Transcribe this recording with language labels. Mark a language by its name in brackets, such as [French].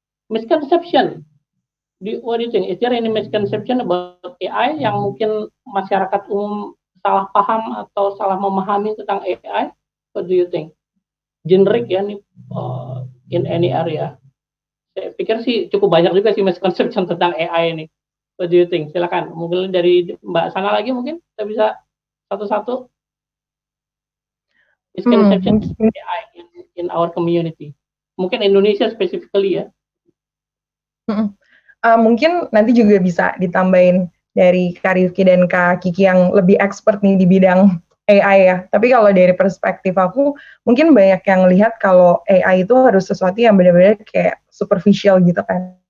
[English] Misconception. What do you think? Is there any misconception about AI [Indonesian] yang mungkin masyarakat umum salah paham atau salah memahami tentang AI? [English] What do you think? Generic ya nih, in any area. [Indonesian] Saya pikir sih cukup banyak juga sih misconception tentang AI ini. [English] What do you think? [Indonesian] Silakan. Mungkin dari Mbak Sana lagi mungkin kita bisa satu-satu. [English] Misconception AI in our community. [Indonesian] Mungkin Indonesia specifically ya. Mungkin nanti juga bisa ditambahin dari Kak Rifki dan Kak Kiki yang lebih expert nih di bidang AI ya. Tapi kalau dari perspektif aku, mungkin banyak yang lihat kalau AI itu harus sesuatu yang benar-benar kayak superficial gitu kan.